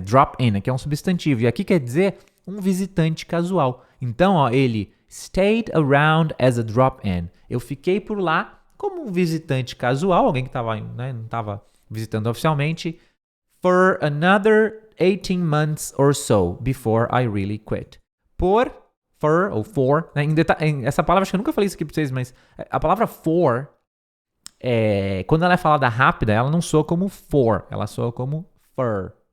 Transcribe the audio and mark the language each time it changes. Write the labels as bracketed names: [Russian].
[Portuguese] Drop in, aqui é um substantivo. E aqui quer dizer um visitante casual. Então, ó, ele [English] stayed around as a drop-in. [Portuguese] Eu fiquei por lá como um visitante casual, alguém que tava, né, não estava visitando oficialmente, [English] for another 18 months or so before I really quit. [Portuguese] For, né, essa palavra, acho que eu nunca falei isso aqui pra vocês, mas a palavra for, quando ela é falada rápida, ela não soa como for, ela soa como fur.